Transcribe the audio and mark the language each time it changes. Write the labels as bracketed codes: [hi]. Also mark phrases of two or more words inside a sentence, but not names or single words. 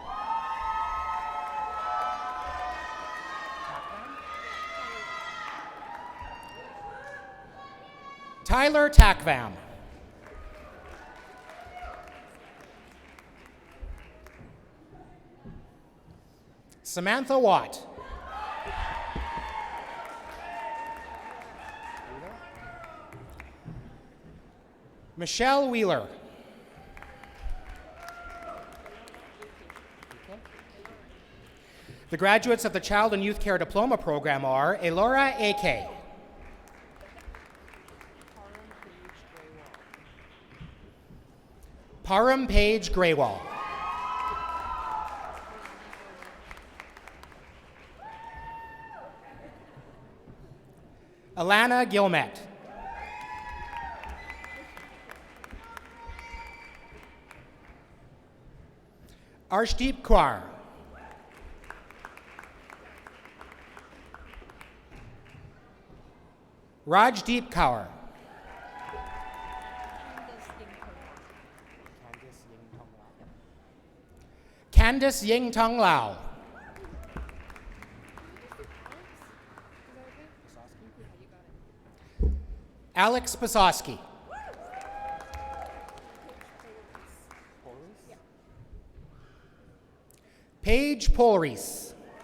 [en] Tyler Takvam. Samantha Watt. Michelle Wheeler. The graduates of the Child and Youth Care Diploma Program are Elora Ake. Param Page Graywall. Alana Gilmet. Arshdeep Kaur. Rajdeep Kaur. Candice Ying Tong Lau. Alex Pasowski. Paige Polreese.